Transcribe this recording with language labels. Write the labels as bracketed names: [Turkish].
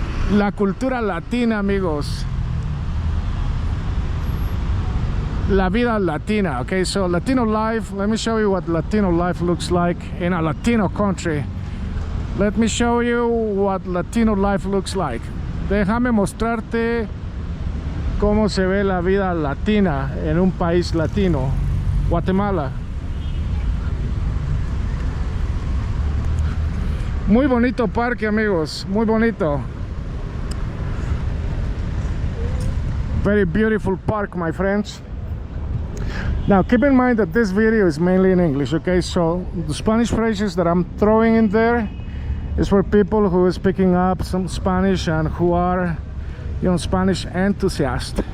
[Spanish] La cultura latina, amigos. La vida latina. [English] Okay, so Latino life, let me show you what Latino life looks like in a Latino country. Let me show you what Latino life looks like. [Spanish] Déjame mostrarte cómo se ve la vida latina en un país latino, Guatemala. Muy bonito parque, amigos, muy bonito. [English] Very beautiful park, my friends. Now keep in mind that this video is mainly in English, okay? So the Spanish phrases that I'm throwing in there is for people who is picking up some Spanish and who are, you know, Spanish enthusiasts.